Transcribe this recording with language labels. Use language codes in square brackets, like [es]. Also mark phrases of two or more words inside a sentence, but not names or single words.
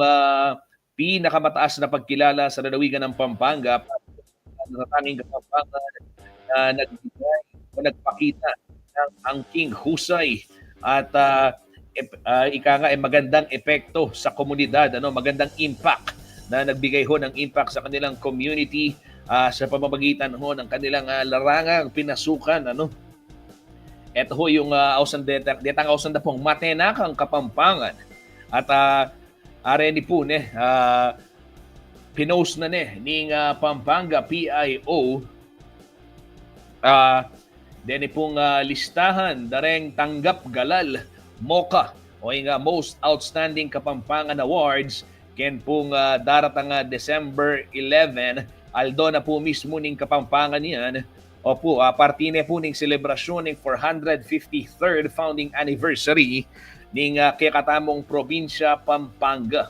[tl] pinakamataas na pagkilala sa lalawigan ng Pampanga sa tanging Kapampangan na nagbigay o nagpakita ng angking husay at magandang epekto sa komunidad, magandang impact na nagbigay ho ng impact sa kanilang community sa pamamagitan ho ng kanilang larangang pinasukan. [pam] Ito ho yung detang ausan na pong Matenakang Kapampangan at areni po pinost na ning Pampanga PIO deni pong listahan dareng tanggap galal MOCA o yung Most Outstanding Kapampangan Awards ken pong daratang December 11 aldo na po mismo ning Kapampangan yan opo partine po ning selebrasyon ning 453rd [en] founding anniversary [pam] ning kakatamong probinsya Pampanga.